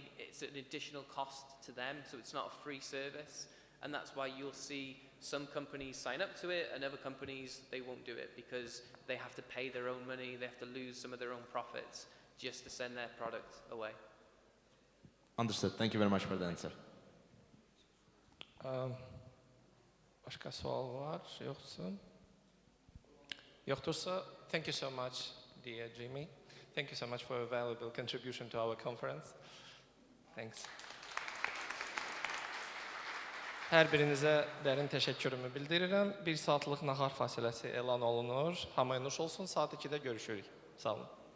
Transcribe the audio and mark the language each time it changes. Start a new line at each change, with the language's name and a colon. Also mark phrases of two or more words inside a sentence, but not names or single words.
English: It's an additional cost to them, so it's not a free service. And that's why you'll see some companies sign up to it and other companies, they won't do it because they have to pay their own money, they have to lose some of their own profits just to send their product away. Understood. Thank you very much for the answer.
Azerbaijani: Başqa sual var, yoxsa? Yoxdursa,
English: thank you so much, dear Jimmy. Thank you so much for a valuable contribution to our conference. Thanks.
Azerbaijani: Hər birinizə dərin təşəkkürümü bildirirəm. 1 saatlıq nahar fasiləsi elan olunur. Hamıya nuş olsun, saat 2-də görüşürük. Sağ olun.